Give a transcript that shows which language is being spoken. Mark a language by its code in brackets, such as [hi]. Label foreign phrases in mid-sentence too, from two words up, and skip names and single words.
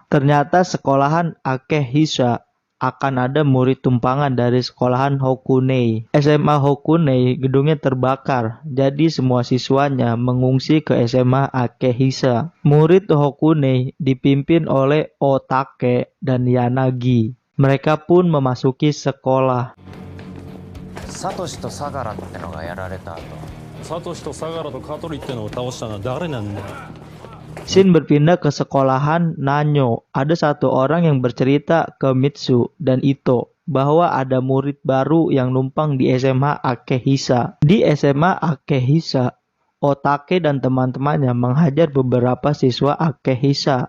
[id] Ternyata sekolahan Akehisa akan ada murid tumpangan dari sekolahan Hokunei. SMA Hokunei gedungnya terbakar, jadi semua siswanya mengungsi ke SMA Akehisa. Murid Hokunei dipimpin oleh Otake dan Yanagi. Mereka pun memasuki sekolah. [ja] Satoshi と相良ってのがやられた後、サトシと相良と香取ってのを倒したのは誰なんだよ。 [id] Scene berpindah ke sekolahan Nanyo. Ada satu orang yang bercerita ke Mitsu dan Ito bahwa ada murid baru yang numpang di SMA Akehisa. Di SMA Akehisa, Otake dan teman-temannya menghajar beberapa siswa Akehisa.